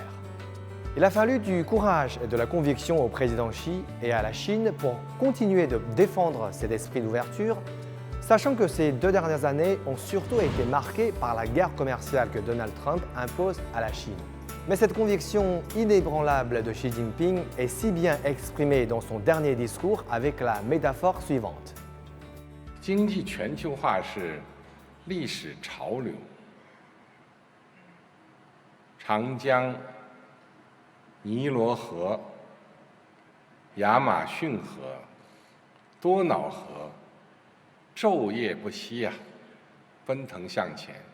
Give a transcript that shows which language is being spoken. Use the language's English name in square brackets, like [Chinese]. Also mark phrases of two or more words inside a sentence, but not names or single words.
[French] Il a fallu du courage et de la conviction au président Xi et à la Chine pour continuer de défendre cet esprit d'ouverture, sachant que ces 2 dernières années ont surtout été marquées par la guerre commerciale que Donald Trump impose à la Chine. Mais cette conviction inébranlable de Xi Jinping est si bien exprimée dans son dernier discours avec la métaphore suivante. [Chinese] 经济全球化是历史潮流，长江、尼罗河、亚马逊河、多瑙河昼夜不息啊，奔腾向前。